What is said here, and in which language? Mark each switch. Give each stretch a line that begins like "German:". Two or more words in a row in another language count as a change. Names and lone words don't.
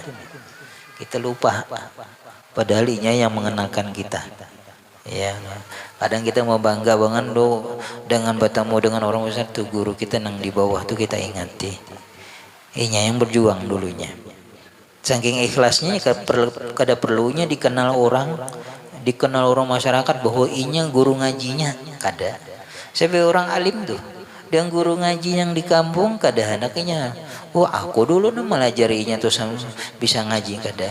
Indonesian: Kita lupa. Padahal ini yang mengenalkan kita. Ya, kadang kita mau bangga banget lo dengan bertemu dengan orang besar tuh, guru kita yang di bawah tuh kita ingati. Ini yang berjuang dulunya.
Banjar: Saking ikhlasnya kada perlunya dikenal orang masyarakat bahwa inya guru ngajinya, kada. Sampai orang alim tuh dan guru ngaji yang di kampung kada anaknya, wah aku dulu nih melajarinya tuh bisa ngaji, kada.